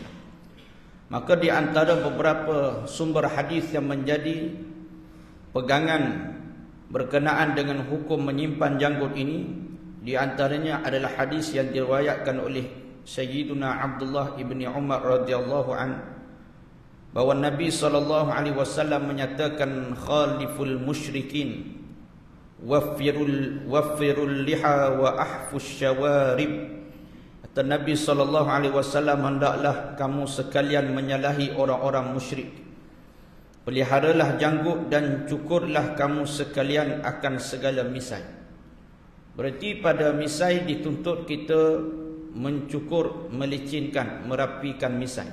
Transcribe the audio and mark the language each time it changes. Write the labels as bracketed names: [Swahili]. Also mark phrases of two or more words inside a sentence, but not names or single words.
[Malay] Maka di antara beberapa sumber hadis yang menjadi pegangan berkenaan dengan hukum menyimpan janggut ini, di antaranya adalah hadis yang diriwayatkan oleh Sayyiduna Abdullah ibni Umar [Arabic] radhiyallahu an, [Malay] bahawa Nabi SAW menyatakan [Arabic] khaliful musyrikin waffirul liha wa ahfus syawarib. [Malay] Kata Nabi SAW, hendaklah kamu sekalian menyalahi orang-orang musyrik, peliharalah janggut dan cukurlah kamu sekalian akan segala misai. Berarti pada misai dituntut kita mencukur, melicinkan, merapikan misai.